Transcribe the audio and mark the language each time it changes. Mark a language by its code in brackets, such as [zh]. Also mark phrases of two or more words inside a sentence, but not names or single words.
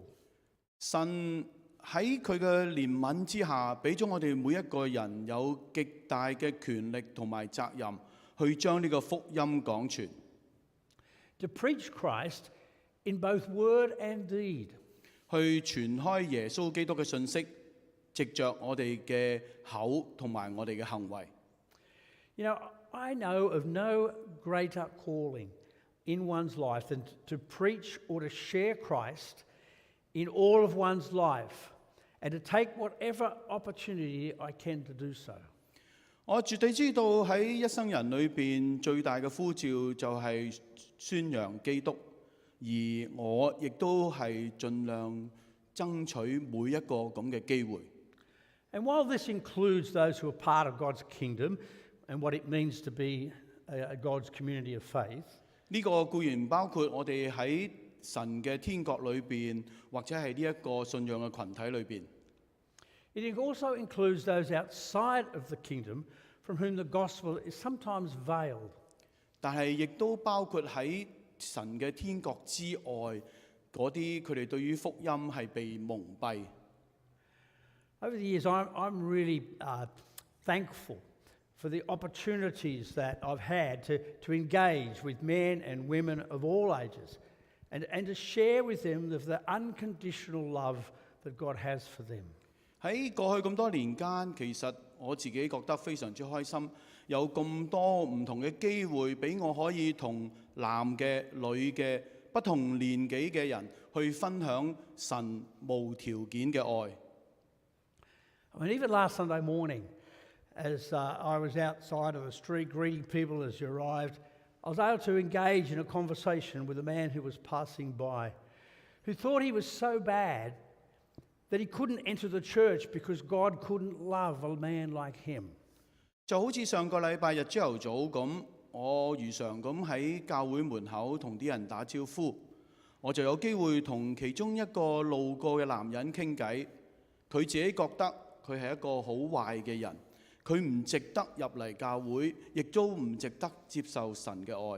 [yue] 神喺佢嘅憐憫之下，俾咗我哋每一個人有極大嘅權力同埋責任，去將呢個福音講傳。 [en] To preach Christ in both word and deed. [yue] 去傳開耶穌基督嘅信息，藉着我哋嘅口同埋我哋嘅行為。 [en] You know, I know of no greater calling in one's life than to preach or to share Christ in all of one's life, and to take whatever opportunity I can to do so. [yue] 我絕對知道喺一生人裏邊最大嘅呼召就係宣揚基督，而我亦都係盡量爭取每一個咁嘅機會。 [en] And while this includes those who are part of God's kingdom and what it means to be a God's community of faith, [yue] 呢個固然包括我哋喺神嘅天國裏邊，或者係呢一個信仰嘅群體裏邊。 [en] it also includes those outside of the kingdom from whom the gospel is sometimes veiled. [yue] 但係亦都包括喺神嘅天國之外嗰啲，佢哋對於福音係被蒙蔽。 [en] Over the years, I'm really thankful for the opportunities that I've had to engage with men and women of all ages and to share with them of the unconditional love that God has for them. [yue] 喺過去咁多年間，其實我自己覺得非常之開心，有咁多唔同嘅機會俾我可以同男嘅、女嘅、不同年紀嘅人去分享神無條件嘅愛。 [en] I mean, even last Sunday morning, as I was outside of the street greeting people as you arrived, I was able to engage in a conversation with a man who was passing by, who thought he was so bad that he couldn't enter the church because God couldn't love a man like him. [yue] 就好似上個禮拜日朝頭早咁，我如常咁喺教會門口同啲人打招呼，我就有機會同其中一個路過嘅男人傾偈。佢自己覺得佢係一個好壞嘅人，佢唔值得入嚟教會，亦都唔值得接受神嘅愛。